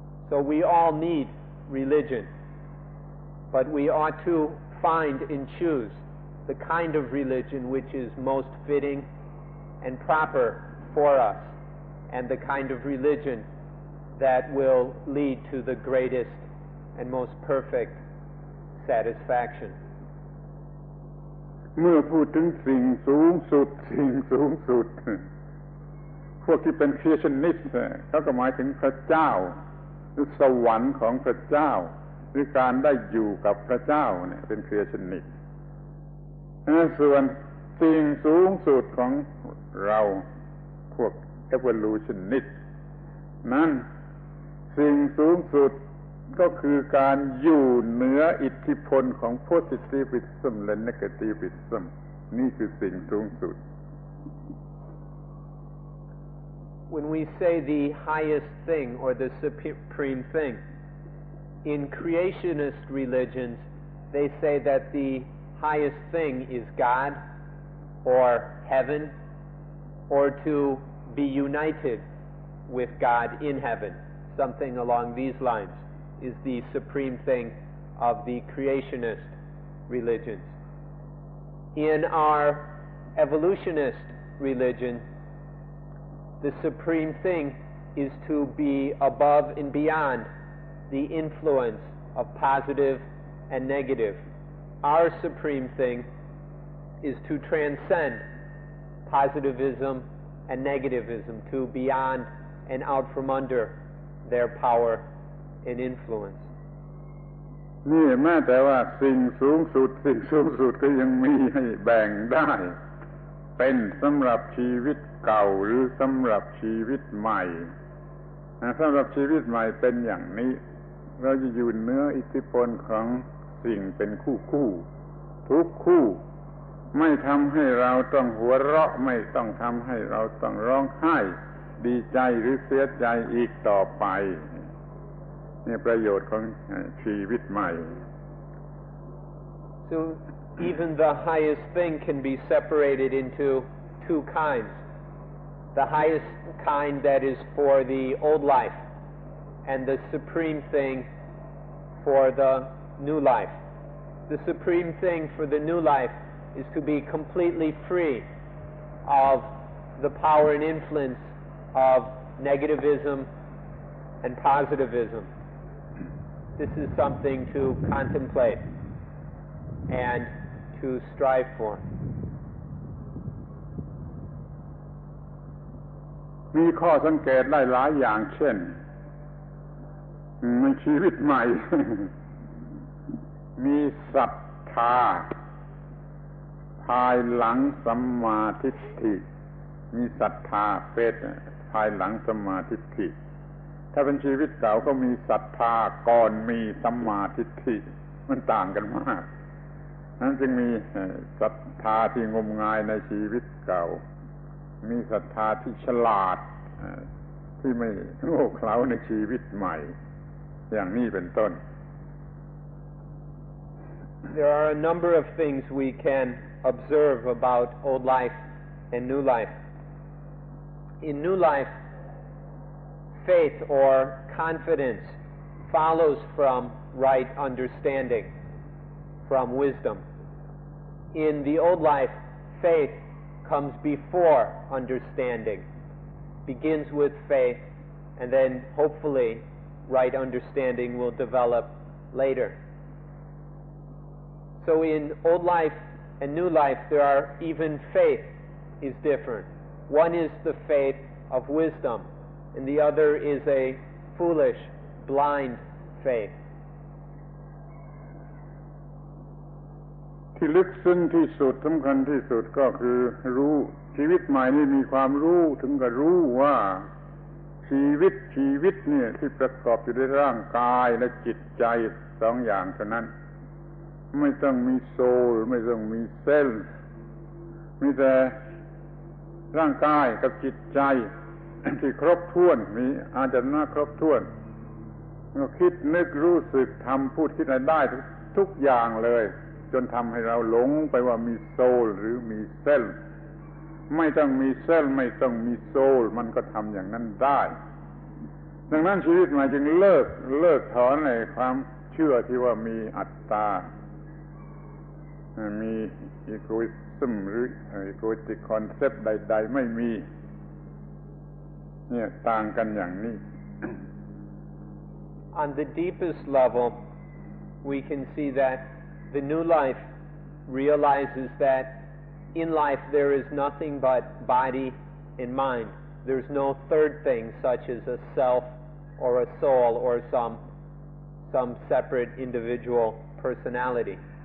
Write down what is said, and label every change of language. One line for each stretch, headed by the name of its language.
English: So we all need religion, but we ought to find and choose the kind of religion which is most fitting and proper for us, and the kind of religion that will lead to the greatest and most perfect satisfaction.
Thai: เมื่อพูดถึงสิ่งสูงสุดพวกที่เป็นคริสเตียนิสต์เขาก็หมายถึงพระเจ้าหรือสวรรค์ของพระเจ้าหรือการได้อยู่กับพระเจ้าเนี่ยเป็นคริสเตียนิสต์ ส่วนสิ่งสูงสุดของเราพวก evolutionist นั้นสิ่งสูงสุดก็คือการอยู่เหนืออิทธิพลของ positivism และ negativism นี่คือสิ่งสูงสุด
English: When we say the highest thing or the supreme thing, in creationist religions, they say that the highest thing is God or heaven, or to be united with God in heaven. Something along these lines is the supreme thing of the creationist religions. In our evolutionist religion, the supreme thing is to be above and beyond the influence of positive and negative. Our supreme thing is to transcend positivism and negativism, to beyond and out from under their power and influence.
Thai: นี่แม้แต่ว่าสิ่งสูงสุดก็ยังมีให้แบ่งได้เป็นสำหรับชีวิตเก่าหรือสำหรับชีวิตใหม่ สำหรับชีวิตใหม่เป็นอย่างนี้เราจะอยู่เหนืออิทธิพลของสิ่งเป็นคู่ทุกคู่ไม่ทำให้เราต้องหัวเราะไม่ต้องทำให้เราต้องร้องไห้ดีใจหรือเสียใจอีกต่อไปนี่ประโยชน์ของชีวิตใหม่
English: So even the highest thing can be separated into two kinds. The highest kind that is for the old life, and the supreme thing for the new life. The supreme thing for the new life is to be completely free of the power and influence of negativism and positivism. This is something to contemplate and to strive for.
Thai: มีข้อสังเกตได้หลายอย่างเช่นในชีวิตใหม่ มีศรัทธาภายหลังสัมมาทิฏฐิมีศรัทธาเฟซภายหลังสัมมาทิฏฐิถ้าเป็นชีวิตเก่าก็มีศรัทธาก่อนมีสัมมาทิฏฐิมันต่างกันมาก นั้นจึงมีศรัทธาที่งมงายในชีวิตเก่ามีศรัทธาที่ฉลาด ที่ไม่โง่เขลาในชีวิตใหม่อย่างนี้เป็นต้น
English: There are a number of things we can observe about old life and new life. In new life, faith or confidence follows from right understanding, from wisdom. In the old life, faith comes before understanding, begins with faith, and then hopefully right understanding will develop later. So in old life and new life, there are even faith is different. One is the faith of wisdom, and the other is a foolish, blind faith.
Thai: ที่ลึกซึ้งที่สุดสำคัญที่สุดก็คือรู้ชีวิตใหม่นี่มีความรู้ถึงกับรู้ว่าชีวิตเนี่ยที่ประกอบอยู่ด้วยร่างกายและจิตใจสองอย่างเท่านั้นไม่ต้องมีโซลไม่ต้องมีเซลล์มีแต่ ร่างกายกับจิตใจที่ครบถ้วนมีอาจารย์ครบถ้วนก็คิดนึกรู้สึกทำพูดคิดอะไรได้ทุกอย่างเลยจนทำให้เราหลงไปว่ามีโซลหรือมีเซลล์ไม่ต้องมีเซลล์ไม่ต้องมีโซลมันก็ทำอย่างนั้นได้ ดังนั้นชีวิตใหม่จึงเลิกถอนในความเชื่อที่ว่ามีอัตตามีอีโกอิซึมหรืออีโกอิสติกคอนเซปต์ใดๆไม่มีเนี่ยต่างกันอย่างนี้
English: On the deepest level, we can see that the new life realizes that in life there is nothing but body and mind. There's no third thing such as a self or a soul or some separate individual personality.